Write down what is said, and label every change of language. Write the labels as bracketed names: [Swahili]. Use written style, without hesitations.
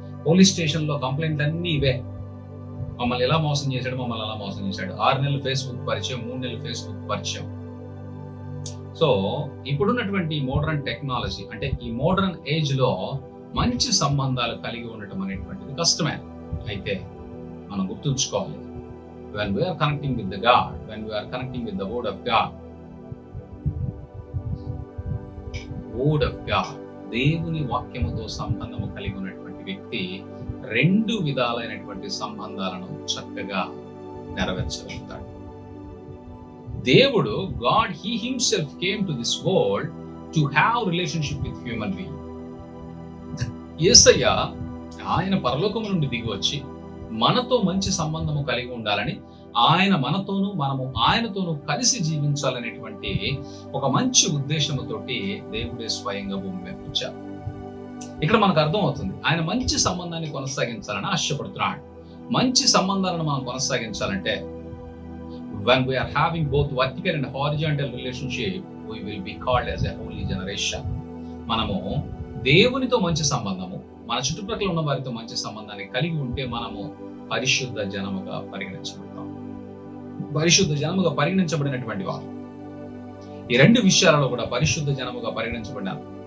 [Telugu] Police స్టేషన్లో కంప్లైంట్లు అన్నీ ఇవే. మమ్మల్ని ఎలా మోసం చేశాడు, మమ్మల్ని అలా మోసం చేశాడు. 6 నెలలు ఫేస్బుక్ పరిచయం, 3 నెలలు ఫేస్బుక్ పరిచయం. సో ఇప్పుడున్నటువంటి మోడర్న్ టెక్నాలజీ, అంటే ఈ మోడర్న్ ఏజ్ లో మంచి సంబంధాలు కలిగి ఉండటం అనేటువంటిది కష్టమే. అయితే మనం గుర్తుంచుకోవాలి, [English] when we are connecting with the God, when we are connecting with the word of God, [Telugu] దేవుని వాక్యముతో సంబంధము కలిగి ఉన్నటువంటి వ్యక్తి 2 విధాలైనటువంటి సంబంధాలను చక్కగా నెరవేర్చగలుగుతాడు. [English] దేవుడు, God, He Himself came to this world to have relationship with human being. [Telugu] యేసయ్య ఆయన పరలోకము నుండి దిగి వచ్చి మనతో మంచి సంబంధము కలిగి ఉండాలని, ఆయన మనతోనూ మనము ఆయనతోనూ కలిసి జీవించాలనేటువంటి ఒక మంచి ఉద్దేశముతోటి దేవుడే స్వయంగా భూమి మీద వచ్చారు. ఇక్కడ మనకు అర్థం అవుతుంది, ఆయన మంచి సంబంధాన్ని కొనసాగించాలని ఆశపడుతున్నాడు. మంచి సంబంధాలను మనం కొనసాగించాలంటే, [English] when we are having both vertical and horizontal relationship, we will be called as a holy generation. [Telugu] మనము దేవునితో మంచి సంబంధము, మన చుట్టుపక్కల ఉన్న వారితో మంచి సంబంధాన్ని కలిగి ఉంటే మనము పరిశుద్ధ జనముగా పరిగణించబడతాం. పరిశుద్ధ జనముగా పరిగణించబడినటువంటి వారు ఈ 2 విషయాలలో కూడా పరిశుద్ధ జనముగా పరిగణించబడినారు.